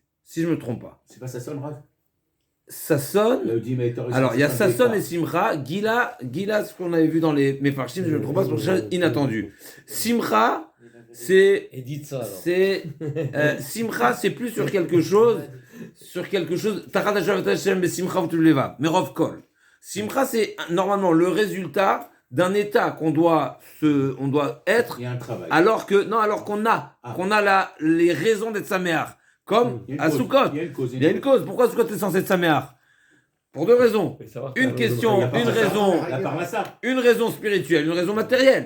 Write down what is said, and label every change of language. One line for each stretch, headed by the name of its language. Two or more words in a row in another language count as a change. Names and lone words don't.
French: Si je me trompe pas. C'est pas ça sonne, Rav? Ça sonne. Alors, il y a Sasson et Simcha. Gila, ce qu'on avait vu dans les Mefarshim, si je ne me trompe pas, c'est pour quelque chose inattendu. Simcha, Simcha, c'est plus sur quelque chose.
Hebrew: מרוב כל.
French: Simcha, c'est normalement le résultat d'un état qu'on doit être. Il y a un travail. Alors qu'on a les raisons d'être Saméar. Comme à Soukot. Il y a une cause. Pourquoi Soukot est censé être Saméar? Pour deux raisons. Une raison spirituelle, une raison matérielle.